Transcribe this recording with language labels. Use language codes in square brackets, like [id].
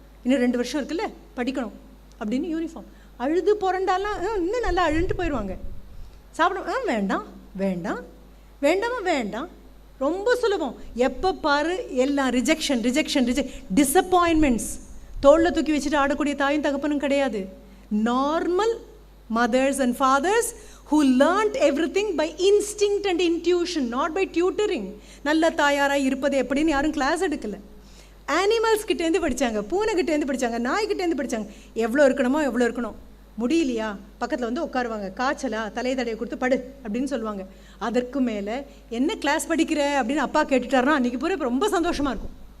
[ta] இன்னும் 2 வருஷம் இருக்குல்ல படிக்கணும் அப்படின்னு யூனிஃபார்ம். அழுது புரண்டாலாம் இன்னும் நல்லா அழுன்ட்டு போயிடுவாங்க. சாப்பிட வேண்டாம் வேண்டாம் வேண்டாமா வேண்டாம், ரொம்ப சுலபம். எப்போ பாரு எல்லாம் ரிஜெக்ஷன் ரிஜெக்ஷன் டிசப்பாயின்மெண்ட்ஸ். தோளில் தூக்கி வச்சுட்டு ஆடக்கூடிய தாயும் தகப்பனும் கிடையாது. [en] Normal mothers and fathers who learnt everything by instinct and intuition, not by tutoring. [ta] நல்ல தாயாராக இருப்பது எப்படின்னு யாரும் கிளாஸ் எடுக்கலை. அனிமல்ஸ் கிட்டேருந்து படித்தாங்க, பூனைக்கிட்டேருந்து படித்தாங்க, நாய்கிட்டேருந்து படித்தாங்க. எவ்வளோ இருக்கணுமோ எவ்வளோ இருக்கணும். முடியலையா பக்கத்தில் வந்து உட்காருவாங்க, காய்ச்சலா தலையை தடையை கொடுத்து படு அப்படின்னு சொல்லுவாங்க. அதற்கு மேலே என்ன கிளாஸ் படிக்கிற அப்படின்னு அப்பா கேட்டுட்டாருன்னா அன்றைக்கி பூரா ரொம்ப சந்தோஷமாக இருக்கும்.